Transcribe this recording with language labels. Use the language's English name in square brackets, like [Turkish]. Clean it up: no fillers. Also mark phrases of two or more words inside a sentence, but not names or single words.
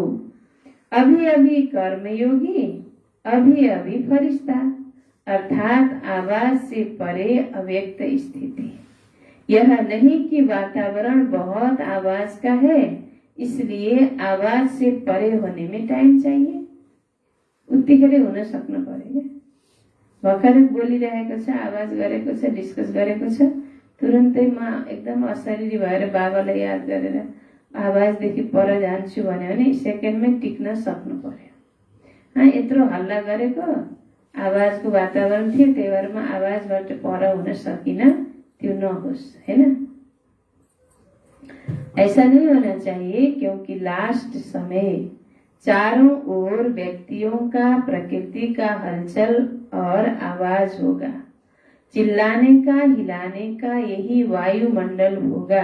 [Hindi] अभी अभी कर्मयोगी, अभी अभी फरिश्ता, अर्थात आवाज से परे अव्यक्त स्थिति। यह नहीं कि वातावरण बहुत आवाज का है इसलिए आवाज से परे होने में टाइम चाहिए। [Nepali] उत्तिखेरै हुन सक्नु पर्यो। भर्खरै बोलिरहेको छ, आवाज गरेको छ, डिस्कस गरेको छ, तुरन्तै म एकदम अशरीरी भएर बाबालाई याद गरेर आवाजदेखि पर जान्छु भने सेकेन्डमै टिक्न सक्नु पर्यो। यत्रो हल्ला गरेको आवाजको वातावरण थियो, त्यही भएर म आवाजबाट पर हुन सकिन, त्यो नहोस्, हैन? [Hindi] ऐसा नहीं होना चाहिए, क्योंकि लास्ट समय चारों ओर व्यक्तियों का, प्रकृति का हलचल और आवाज होगा। चिल्लाने का, हिलाने का यही वायुमंडल होगा।